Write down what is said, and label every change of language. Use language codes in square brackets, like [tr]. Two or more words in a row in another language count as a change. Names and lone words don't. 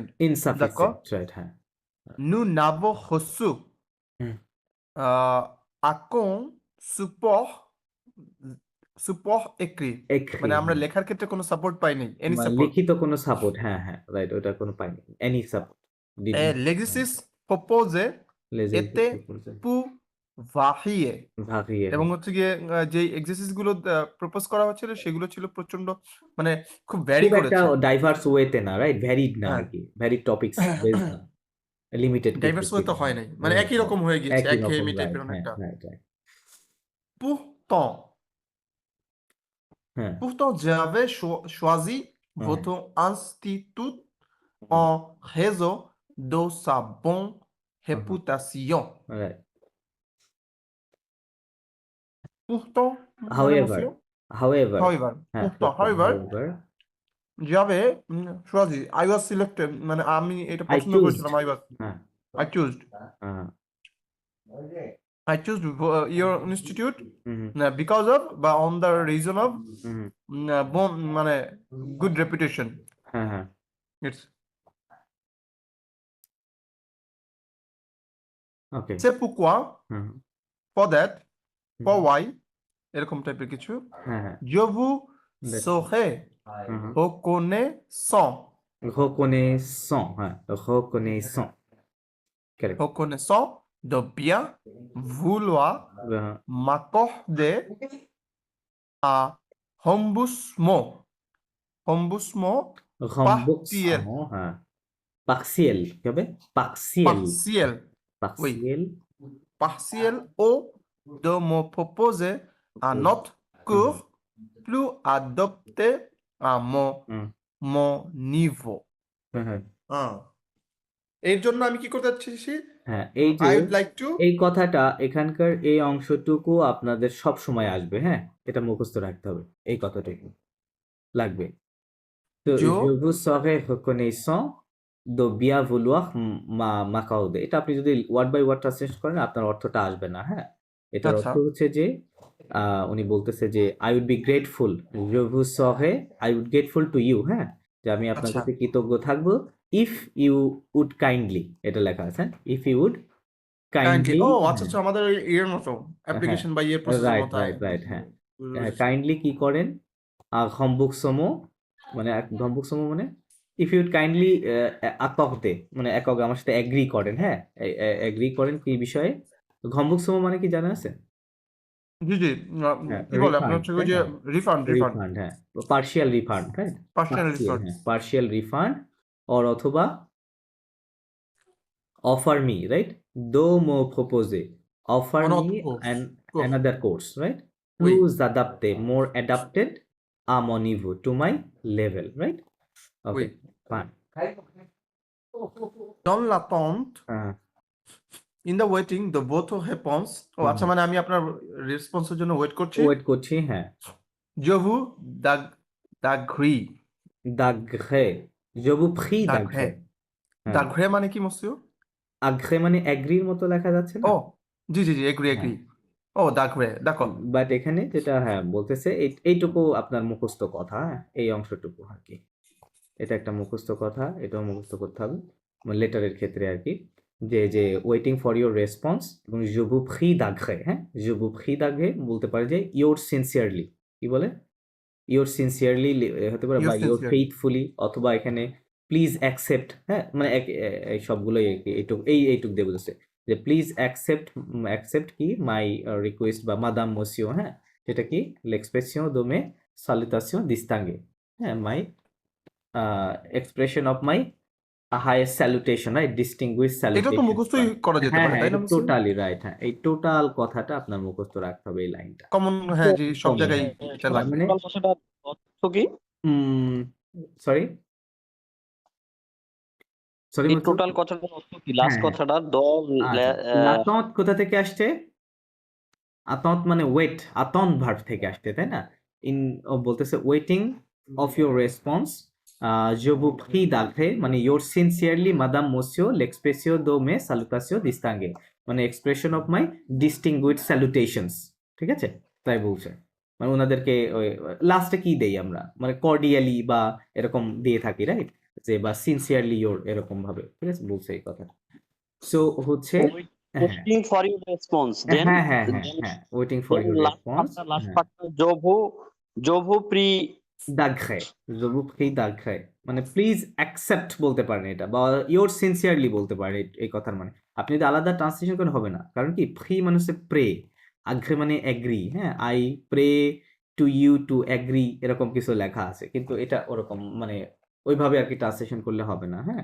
[en] insufficient right হ্যাঁ [fr] nous n'avons reçu aucun support écrit [bn] মানে আমরা লেখার ক্ষেত্রে কোনো সাপোর্ট পাইনি [en] any support [bn] লিখিত কোনো সাপোর্ট হ্যাঁ রাইট ওটা কোনো পাইনি [en] any support [fr] l'exercice proposé était pour varier [bn] এবং হচ্ছে গিয়ে যে এক্সারসাইজ গুলো প্রপোজ করা হচ্ছিল সেগুলো ছিল প্রচন্ড মানে খুব ভ্যারি করেছে একটা [en] diverse way [bn] না রাইট ভ্যারিড না আর কি [en] varied topics base [bn] না লিমিটেড [en] diverse way [bn] তো হয় নাই মানে একই রকম হয়ে গেছে একঘেয়েমি টাইপের অনেকটা [fr] pourtant j'avais choisi votre institut en raison de sa bonne réputation pourtant [en] however [fr] j'avais choisi [en] I was selected [bn] মানে আমি এটা পছন্দ করেছিলাম [en] I chose your institute because of বা on the reason of মানে good reputation it's okay [fr] c'est pourquoi [en] for that for why [bn] এরকম টাইপের কিছু [fr] je vous serai reconnaissant de bien vouloir m'accorder un remboursement remboursement partiel. remboursement, [bn] হ্যাঁ partiel কি হবে partiel [fr] Partiel. Oui. partiel Partiel ou de me proposer un autre cours plus adapté à mon niveau. [bn] হ্যাঁ এর জন্য আমি কি করতে চাচ্ছি? হ্যাঁ এই যে [en] I would like to [bn] এই কথাটা এখানকার এই অংশটুকু আপনাদের সব সময় আসবে, হ্যাঁ এটা মুখস্থ রাখতে হবে, এই কথাটুকু লাগবে। তো [fr] Je je vous serai reconnaissant de bien vouloir m'accorder, [bn] এটা আপনি যদি [en] word by word translate [bn] করেন আপনার অর্থটা আসবে না, হ্যাঁ এটার আচ্ছা। অর্থ হচ্ছে যে উনি বলতেছে যে [en] I would be grateful, [bn] je vous serai, [en] I would grateful to you, [bn] হ্যাঁ যে আমি আপনার আচ্ছা। কাছে কৃতজ্ঞ থাকবো [en] if you would kindly, [bn] এটা লেখা আছে [en] if you would kindly, [bn] ও আচ্ছা আচ্ছা, আমাদের ইয়ের মতো অ্যাপ্লিকেশন বা ইয়ের প্রসেসের রাইট মতো। রাইট রাইট হ্যাঁ কাইন্ডলি কি করেন ঘম্বুকসমো মানে ঘম্বুকসমো মানে [en] if you'd kindly [bn] আকতে মানে একক আমার সাথে এগ্রি করেন, হ্যাঁ এগ্রি করেন কি বিষয়ে, ঘম্বুকসমো মানে কি জানা আছে? জি জি, কি বলে আপনার হচ্ছে ওই যে রিফান্ড [en] রিফান্ড, হ্যাঁ partial refund, right partial refund. partial refund or অথবা offer me, right? [fr] Do me proposer. Offer Un autre [en] me course. an another course, right? [fr] Oui. Plus adapté, [en] more adapted [fr] à mon niveau, [en] to my level, right? Okay, fine. [fr] Dans l'attente, [en] in the waiting, the both réponse. [bn] ও আচ্ছা, মানে আমি আপনার রেসপন্সের জন্য ওয়েট করছি। ওয়েট করছি, হ্যাঁ। [fr] Je vous d'agré. D'agré. Je vous prie d'agré. [bn] D'agré মানে কি মসিও? আগ্রে মানে এগ্রির মতো লেখা যাচ্ছে না? ও জি জি জি, এগ্রি এগ্রি। ও [fr] d'agré, d'accord. [bn] বাট এখানে যেটা হ্যাঁ বলতেছে এইটুকু আপনার মুখস্থ কথা, এই অংশটুকু আর কি, এটা একটা মুখস্থ কথা, এটাও মুখস্থ করতে হবে লেটারের ক্ষেত্রে আর কি, যে [en] waiting for your response [bn] এবং [fr] je vous prie d'agré, [bn] হ্যাঁ [fr] je vous prie [bn] d'agré বলতে পারে যে [en] your sincerely, [bn] কি বলে [en] your sincerely [bn] হতে পারে বা [en] your faithfully, [bn] অথবা এখানে [en] please accept, [bn] হ্যাঁ মানে এই সবগুলোই এইটুক দিয়ে বুঝেছে যে [en] please accept [bn] কি [en] my request [bn] বা [fr] madame monsieur, [bn] হ্যাঁ যেটা কি [fr] l'expression de mes salutations distinguées, [en] হ্যাঁ মাই expression of my highest salutation, right? Distinguished salutation. [bn] এটা তো মুখস্থই করা যেতে পারে, তাই না? [en] totally right, [bn] হ্যাঁ এই টোটাল কথাটা আপনার মুখস্থ রাখতে হবে এই লাইনটা। কমন, হ্যাঁ জি, সব জায়গায় এটা লাগবে। মানে কথাটার অর্থ কি? সরি এই টোটাল কথাটার অর্থ কি? লাস্ট কথাটা l'attente কোথা থেকে আসছে? attente মানে ওয়েট, attente ভার্ব থেকে আসছে, তাই না? [en] বলতেছে waiting of your response, [fr] je vous prie d'agré মানে [en] yours sincerely [fr] madame monsieur l'expression de mes salutations distinguées, [en] মানে expression of my distinguished salutations, [bn] ঠিক আছে? তাই বলছে মানে ওনাদেরকে লাস্টে কি দেই আমরা, মানে কর্ডিয়ালি বা এরকম দিয়ে থাকি, রাইট? যে বা [en] sincerely your [bn] এরকম ভাবে, ঠিক আছে বলছে এই কথা। সো হচ্ছে [en] waiting for your response, then হ্যাঁ waiting for your response, last part [fr] je vous prie d'agré, je vous prie d'agré [bn] মানে [en] please accept [bn] বলতে পারেন এটা, বা [en] your sincerely [bn] বলতে পারেন এই কথার মানে। আপনি যদি আলাদা ট্রান্সলেশন করেন হবে না, কারণ কি প্রি মানে হচ্ছে প্রে, আগ্রে মানে এগ্রি, হ্যাঁ [en] I pray to you to agree [bn] এরকম কিছু লেখা আছে, কিন্তু এটা ওরকম মানে ওইভাবে আর কি ট্রান্সলেশন করলে হবে না, হ্যাঁ।